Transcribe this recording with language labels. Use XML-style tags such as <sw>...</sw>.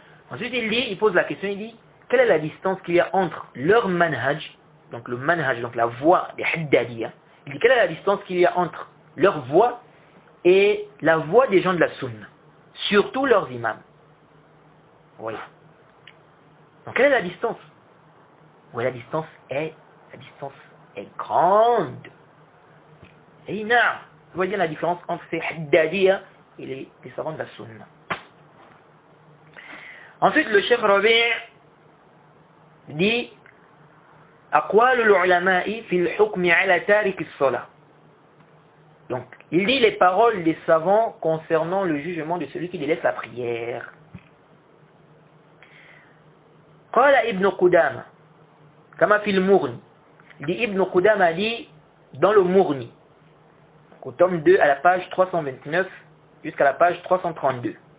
<fr>Ensuite, il pose la question, il dit, quelle est la distance qu'il y a entre leur manhaj, donc le manhaj, donc la voie des Haddadiyya, il dit, quelle est la distance qu'il y a entre leur voie et la voie des gens de la sunna, surtout leurs imams. Oui. Donc quelle est la distance? Oui, la distance est grande. Et vous voyez la différence entre ces Haddadiyya et les savants de la sunna. Ensuite, le Cheikh Rabi' dit</fr> <ar>أقوال العلماء في الحكم على تارك الصلاة.</ar> <fr>Donc, il dit les paroles des savants concernant le jugement de celui qui délaisse la prière.</fr> <ar>قال ابن قدامة كما في المغني.</ar> <fr>Il dit Ibn Qudama dit dans le Mourni, au tome 2 à la page 329 jusqu'à la page 332.</fr>